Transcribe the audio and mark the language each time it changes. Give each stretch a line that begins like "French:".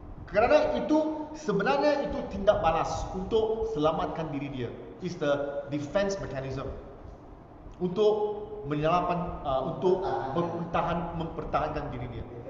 Malay: Kerana itu sebenarnya itu tindak balas untuk selamatkan diri dia.
English: It's the defense mechanism.
Malay: Untuk menyelamatkan, untuk mempertahankan diri dia.